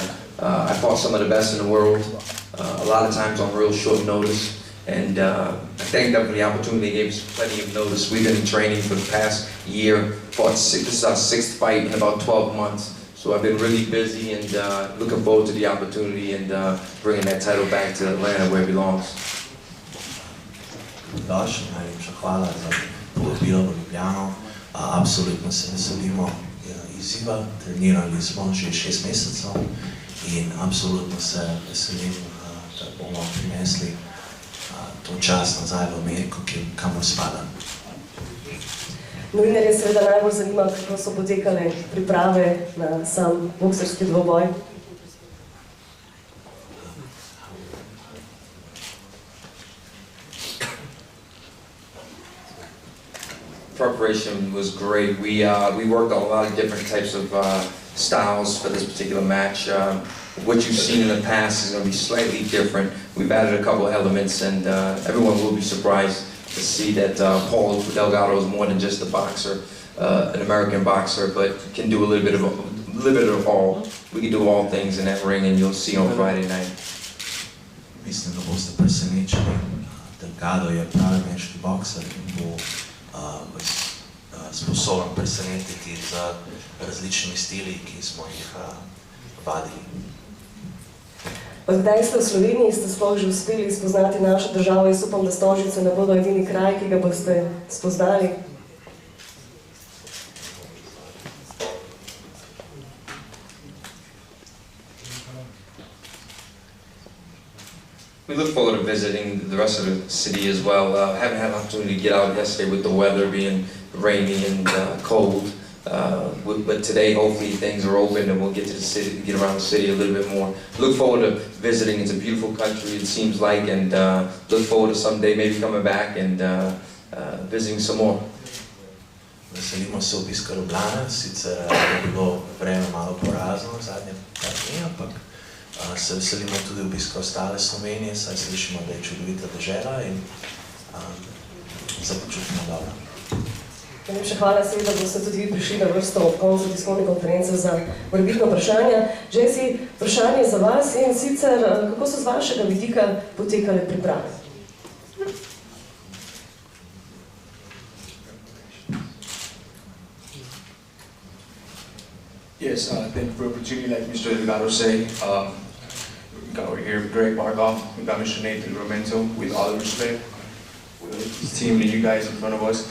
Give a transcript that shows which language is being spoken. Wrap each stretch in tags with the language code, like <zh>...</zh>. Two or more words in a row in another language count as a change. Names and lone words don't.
<en>I fought some of the best in the world, a lot of times on real short notice. And I thank them for the opportunity. They gave us plenty of notice. We've been in training for the past year. This is our 6th fight in about 12 months. So I've been really busy and looking forward to the opportunity and bringing that title back to Atlanta where it belongs.</en> <sl>Daš, najlepša hvala za povabilo v Ljubljano. Absolutno se veselimo izziva. Trenirali smo že 6 mesecev in absolutno se veselim, da bomo prinesli to čas nazaj v Ameriko, kamor spadam. Novinarje seveda najbolj zanima, kako so potekale priprave na sam boksarski dvoboj.</sl> <en>Preparation was great. We worked on a lot of different types of styles for this particular match. What you've seen in the past is going to be slightly different. We've added a couple of elements, and everyone will be surprised to see that Paul Delgado is more than just a boxer, an American boxer, but can do a little bit of all. We can do all things in that ring, and you'll see on Friday night.</en> <sl>Mislim, da boste presenečeni. Delgado je pravi ameriški bokser in bo sposoben presenetiti z različnimi stili, ki smo jih vadili. Odkdaj ste v Sloveniji, ste sploh že uspeli spoznati našo državo? Jaz upam, da Stožice ne bodo edini kraj, ki ga boste spoznali.</sl> <en>We look forward to visiting the rest of the city as well. Haven't had an opportunity to get out yesterday with the weather being rainy and cold. But today, hopefully, things are open and we'll get to the city, get around the city a little bit more. Look forward to visiting. It's a beautiful country, it seems like, and look forward to someday maybe coming back and visiting some more.</en> <sl>Veselimo se obiska Ljubljane, sicer je bilo vreme malo porazno zadnje par dni, ampak se veselimo tudi obiska ostale Slovenije, saj slišimo, da je čudovita dežela in se počutimo dobro. Najlepša hvala, seveda boste tudi vi prišli na vrsto ob koncu tiskovne konference za morebitna vprašanja. Jesse, vprašanje za vas in sicer, kako so z vašega vidika potekale priprave?</sl> <en>Yes, thank you for the opportunity, like Mr. Delgado said. We got over here Greg Barkov, we got Mr. Nathan Romento, with all the respect, with his team and you guys in front of us.</en>